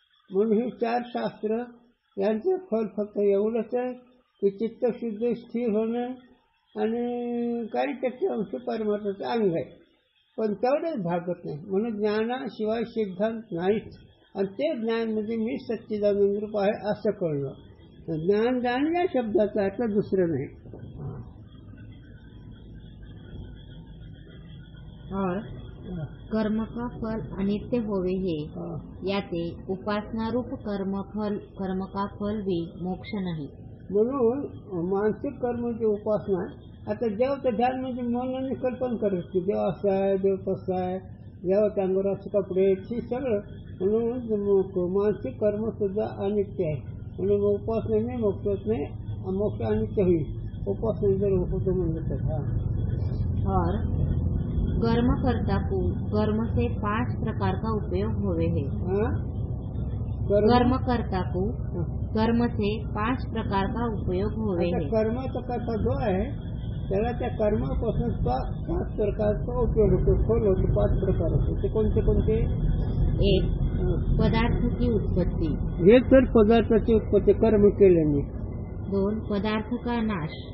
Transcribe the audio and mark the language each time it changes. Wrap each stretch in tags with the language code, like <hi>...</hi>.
<mr>म्हणून ही 4 शास्त्र यांचे फल फक्त एवढंच आहे की चित्तशुद्धी स्थिर होणं आणि काही टक्के अंश परमार्थाचं अंग आहे, पण तेवढेच भागत नाही. म्हणून ज्ञानाशिवाय सिद्धांत नाहीच. आणि ते ज्ञान म्हणजे मी सच्चिदानंद रूप आहे असं कळलं. ज्ञान ज्ञान या शब्दाचा अर्थ दुसरं नाही.</mr> <hi>और कर्म का फल अनित्य होवे हे याते उपासना रूप कर्म का फल भी मोक्ष नाही.</hi> <mr>म्हणून मानसिक कर्म जे उपासना आहे, आता देवाचं ध्यान म्हणजे मनाने कल्पना करत की देव असं आहे, देव तसं आहे, देवाच्या अंगावर असे कपडे, हे सगळं. म्हणून मानसिक कर्म सुद्धा अनित्य आहे. म्हणून उपासनेने मोक्ष होत नाही, मोक्ष अनित्य होईल उपासने जर होतो म्हणलं तर.</mr> <hi>और कर्म करता को कर्म से 5 प्रकार का उपयोग होवे है. कर्म करता को कर्म से 5 प्रकार का उपयोग होवे है.</hi> <mr>कर्माचा कथा जो आहे त्याला त्या कर्मापासून 5 प्रकारचा उपयोग होतो, फल होतो. 5 प्रकार होतो. ते कोणते कोणते?</mr> <hi>1. पदार्थ की उत्पत्ती.</hi> <mr>हे तर पदार्थाची उत्पत्ती कर्म केल्याने.</mr> <hi>2. पदार्थ का नाश.</hi>